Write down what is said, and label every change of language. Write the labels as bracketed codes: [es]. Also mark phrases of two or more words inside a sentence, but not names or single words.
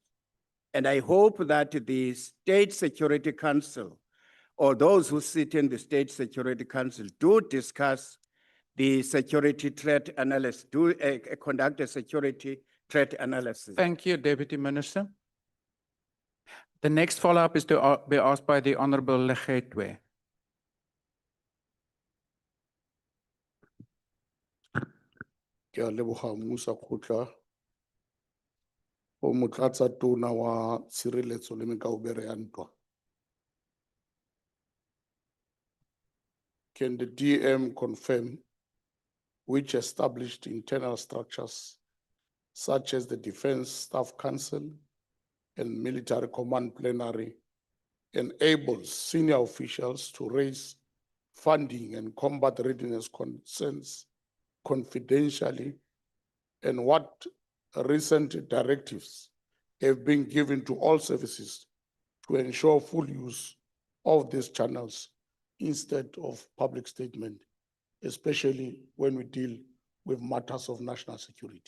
[en] And I hope that the State Security Council or those who sit in the State Security Council do discuss the security threat analysis, conduct a security threat analysis. Thank you, Deputy Minister. The next follow-up is to be asked by the Honorable Legetwe. [tn] Ke a leboga mmusa kgotla go motlatsa tona wa tshireletso le mekaubere ya ntwa. [en] Can the DM confirm which established internal structures such as the Defense Staff Council and Military Command Plenary enables senior officials to raise funding and combat readiness concerns confidentially, and what recent directives have been given to all services to ensure full use of these channels instead of public statement, especially when we deal with matters of national security.